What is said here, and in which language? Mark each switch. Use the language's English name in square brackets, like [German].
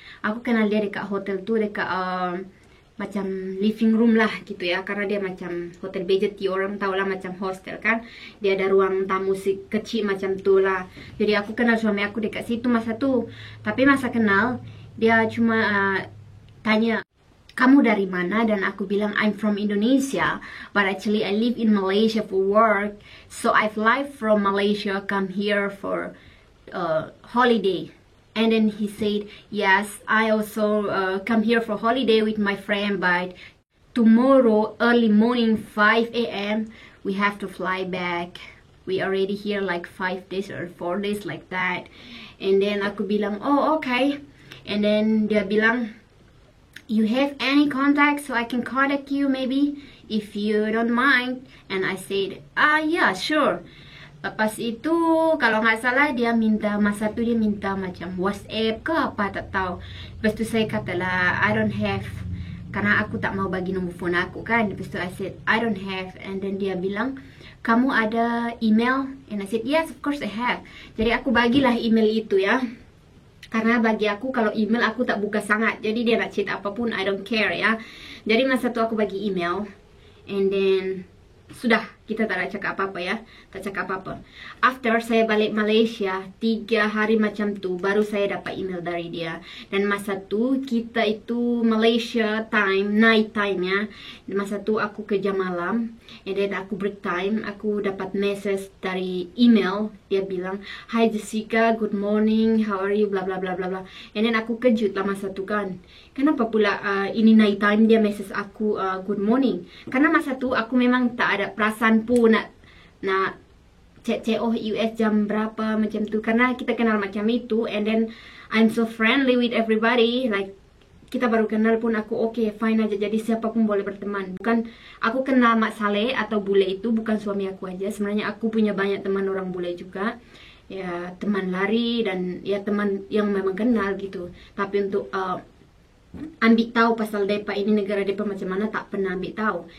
[Malay] Aku kenal dia dekat hotel tu, dekat macam living room lah gitu ya. Karena dia macam hotel budget, orang tahu lah macam hostel kan. Dia ada ruang tamu kecil macam tu lah. Jadi aku kenal suami aku dekat situ masa tu. Tapi masa kenal, dia cuma tanya, kamu dari mana? Dan aku bilang, [English] I'm from Indonesia, but actually I live in Malaysia for work. So I fly from Malaysia, come here for holiday. And then he said, yes, I also come here for holiday with my friend, but tomorrow early morning 5 a.m. we have to fly back. We already here like 5 days or 4 days like that. And then [Malay] aku bilang, [English] oh okay. And then [Malay] dia bilang, [English] you have any contact so I can contact you maybe if you don't mind? And I said, yeah, sure. [Malay] Lepas itu kalau nggak salah dia minta, masa tu dia minta macam WhatsApp ke apa tak tahu. Lepas tu saya kata lah, [English] I don't have, [Malay] karena aku tak mau bagi nombor phone aku kan. Lepas tu [English] I said, I don't have. And then [Malay] dia bilang, kamu ada email? [English] And I said, yes, of course I have. [Malay] Jadi aku bagilah email itu ya. Karena bagi aku kalau email aku tak buka sangat. Jadi dia nak chat apapun, [English] I don't care [Malay] ya. Jadi masa tu aku bagi email. And then sudah, kita tak nak cakap apa-apa ya. Tak cakap apa-apa. After saya balik Malaysia 3 hari macam tu, baru saya dapat email dari dia. Dan masa tu kita itu Malaysia time, night time ya. Masa tu aku kerja malam. And then aku break time, aku dapat message dari email. Dia bilang, [English] hi Jessica, good morning, how are you, bla bla bla bla bla. [Malay] And then aku kejut lah masa tu kan. Kenapa pula ini night time dia message aku good morning? Karena masa tu aku memang tak ada perasaan pun nak cek oh US jam berapa macam tu. Karena kita kenal macam itu. [English] And then I'm so friendly with everybody. [Malay] Like kita baru kenal pun aku okay, fine aja. Jadi siapapun boleh berteman. Bukan aku kenal Mak Saleh atau bule itu bukan suami aku aja. Sebenarnya aku punya banyak teman orang bule juga. Ya teman lari dan ya teman yang memang kenal gitu. Tapi untuk ambil tahu pasal depa ini negara depa macam mana, tak pernah ambil tahu.